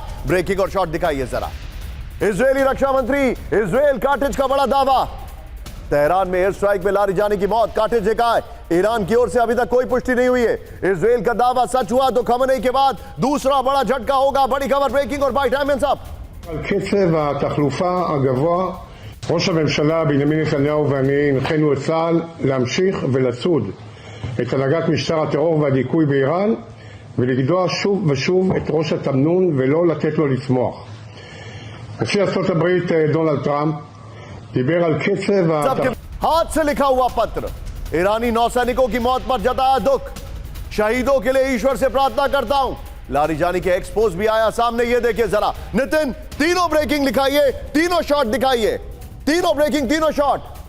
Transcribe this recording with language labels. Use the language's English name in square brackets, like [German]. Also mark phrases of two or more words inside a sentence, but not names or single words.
[Hindi] ब्रेकिंग और शॉट दिखाइए जरा। इजरायली रक्षा मंत्री इजराइल काटिज का बड़ा दावा। तेहरान में [English] air strike [Hindi] में लारीजानी की मौत, काटिज ने कहा है। ईरान की ओर से अभी तक कोई पुष्टि नहीं हुई है। इजराइल का दावा सच हुआ तो खमेनी के बाद दूसरा बड़ा झटका होगा। बड़ी खबर, ब्रेकिंग और [English] bite time [Hindi] साहब। [Hebrew] קצב התחלופה הגבוה, ראש הממשלה בנימין נתניהו ואני הנחינו את צה"ל להמשיך ולצוד את הנהגת משטר הטרור והדיכוי באיראן ולגדוע שוב ושוב את ראש התמנון ולא לתת לו לצמוח. נשיא ארצות הברית דונלד טראמפ דיבר על קצב [Hindi] हाथ से लिखा हुआ पत्र। ईरानी नौसैनिकों की मौत पर जताया दुख। शहीदों के लिए ईश्वर से प्रार्थना करता हूं। लारीजानी के एक्सपोज भी आया सामने, ये देखिए जरा। नितिन, तीनों ब्रेकिंग दिखाइए, तीनों शॉट दिखाइए, तीनों ब्रेकिंग, तीनों शॉट।